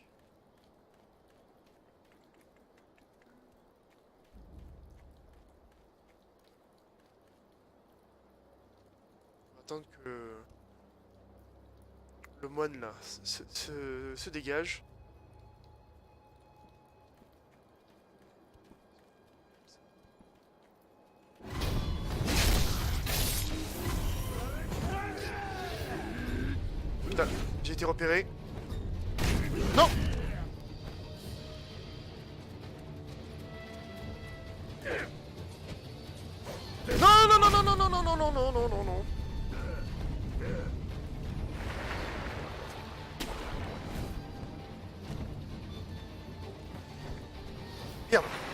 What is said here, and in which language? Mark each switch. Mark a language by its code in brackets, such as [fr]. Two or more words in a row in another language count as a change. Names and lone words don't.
[fr] On va attendre que le moine là se dégage. Putain, j'ai été repéré. Non! Non, non, non, non, non, non, non, non, non, non, non, non, non. Merde.